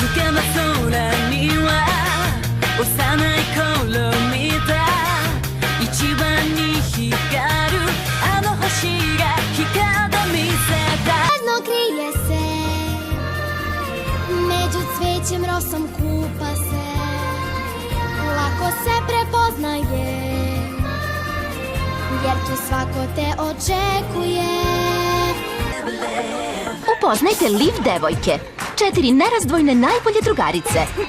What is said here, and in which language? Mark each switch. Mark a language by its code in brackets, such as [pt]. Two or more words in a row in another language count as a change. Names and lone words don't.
[ja] ば空には幼い頃見た一番に光るあの星が光と見せた [sr] Jedno krije se, među cvećem rosom kupa se, lako se prepoznaje, jer tu svako te očekuje. Upoznajte Liv devojke, 4 nerazdvojne najbolje drugarice.